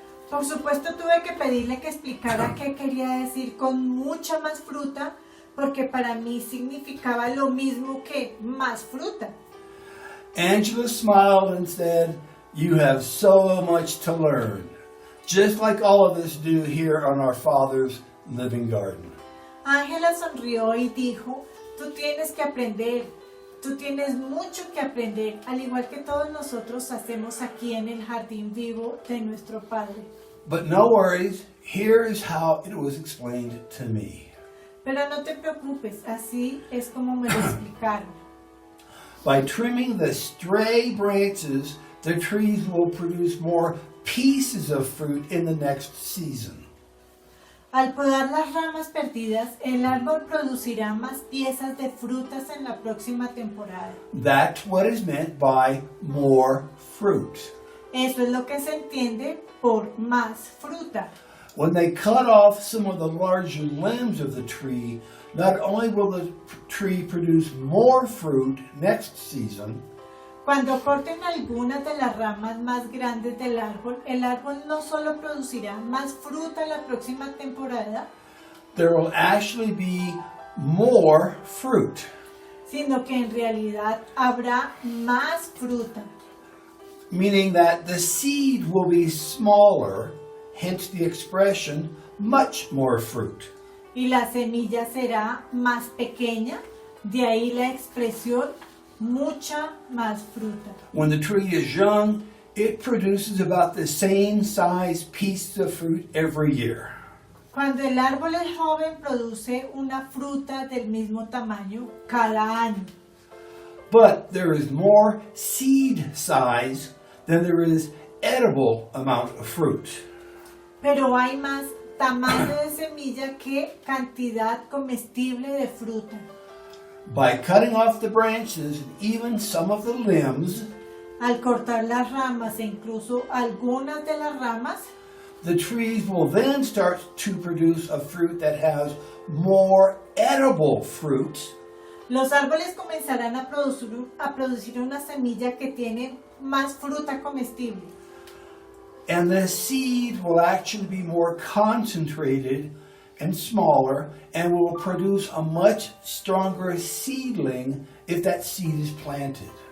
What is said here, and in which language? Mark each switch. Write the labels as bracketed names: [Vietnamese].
[Spanish] Por supuesto tuve que pedirle que explicara qué quería decir con mucha más fruta, porque para mí significaba lo mismo que más fruta. [English] Angela smiled and said, "You have so much to learn, just like all of us do here on our Father's living garden." [Spanish] Ángela sonrió y dijo, tú tienes que aprender, tú tienes mucho que aprender, al igual que todos nosotros hacemos aquí en el jardín vivo de nuestro Padre. [English] But no worries, here is how it was explained to me. [Spanish] Pero no te preocupes, así es como me lo explicaron. [English] By trimming the stray branches, the trees will produce more pieces of fruit in the next season. [Spanish] Al podar las ramas perdidas, el árbol producirá más piezas de frutas en la próxima temporada. [English] That's what is meant by more fruit. [Spanish] Eso es lo que se entiende por más fruta. [English] When they cut off some of the larger limbs of the tree, not only will the tree produce more fruit next season, [Spanish] Cuando corten algunas de las ramas más grandes del árbol, el árbol no solo producirá más fruta la próxima temporada, [English] there will actually be more fruit. [Spanish] sino que en realidad habrá más fruta. [English] Meaning that the seed will be smaller, hence the expression, much more fruit. [Spanish] Y la semilla será más pequeña, de ahí la expresión mucha más fruta. [English] When the tree is young, it produces about the same size pieces of fruit every year. [Spanish] Cuando el árbol es joven, produce una fruta del mismo tamaño cada año. [English] But there is more seed size than there is edible amount of fruit. [Spanish] Pero hay más tamaño de semilla que cantidad comestible de fruta. [English] By cutting off the branches and even some of the limbs, [Spanish] Al cortar las ramas e incluso algunas de las ramas, [English] the trees will then start to produce a fruit that has more edible fruit, [Spanish] los árboles comenzarán a producir una semilla que tiene más fruta comestible. [English] and the seed will actually be more concentrated and smaller, and will produce a much stronger seedling if that seed is planted.